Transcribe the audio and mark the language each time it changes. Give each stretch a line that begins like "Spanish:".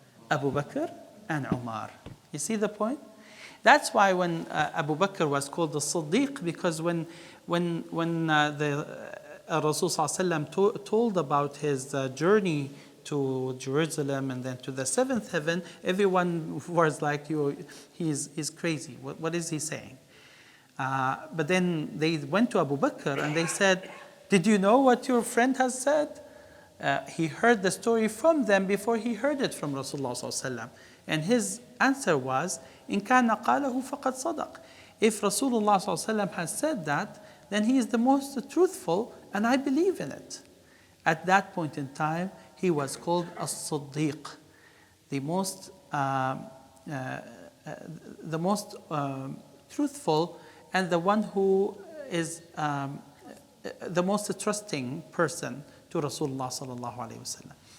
English: Abu Bakr and Umar. You see the point? That's why when Abu Bakr was called the Siddiq, because when the Rasul ﷺ told about his journey to Jerusalem and then to the seventh heaven, everyone was like, he's crazy. What is he saying? But then they went to Abu Bakr and they said, did you know what your friend has said? He heard the story from them before he heard it from Rasulullah ﷺ. And his answer was,
Arabic: إِن كَانَ قَالَهُ فَقَدْ صَدَقَ.
English: If Rasulullah ﷺ has said that, then he is the most truthful, and I believe in it. At that point in time, he was called as-Siddiq, the most truthful, and the one who is the most trusting person to Rasulullah sallallahu alaihi wasallam.